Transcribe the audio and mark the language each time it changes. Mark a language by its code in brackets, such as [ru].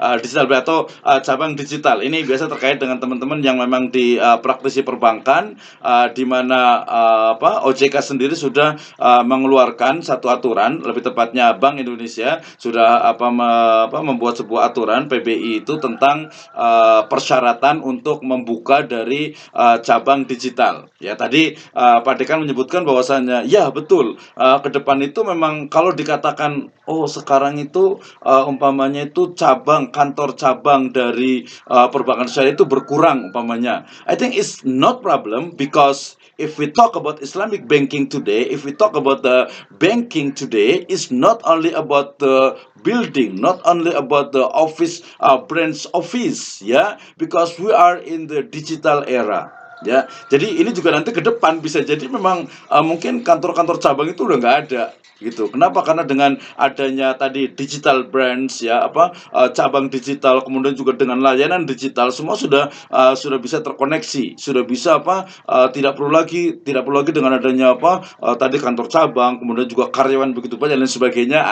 [id] Digital branch atau cabang digital. Ini biasa terkait dengan teman-teman yang memang di praktisi perbankan, di mana OJK sendiri sudah mengeluarkan satu aturan, lebih tepatnya Bank Indonesia sudah membuat sebuah aturan PBI itu tentang persyaratan untuk membuka dari cabang digital. Ya, tadi Pak Dekan menyebutkan bahwasannya ya betul, ke depan itu memang kalau dikatakan sekarang itu umpamanya itu kantor cabang dari perbankan syariah itu berkurang umpamanya. [en] I think it's not problem, because if we talk about Islamic banking today, if we talk about the banking today, it's not only about the building, not only about the office, branch office, [id] ya, [en] because we are in the digital era. [id] Ya, jadi ini juga nanti ke depan bisa jadi memang mungkin kantor-kantor cabang itu udah nggak ada gitu. Kenapa? Karena dengan adanya tadi digital branch, ya, cabang digital, kemudian juga dengan layanan digital, semua sudah bisa terkoneksi, sudah bisa tidak perlu lagi dengan adanya tadi kantor cabang, kemudian juga karyawan begitu banyak dan sebagainya.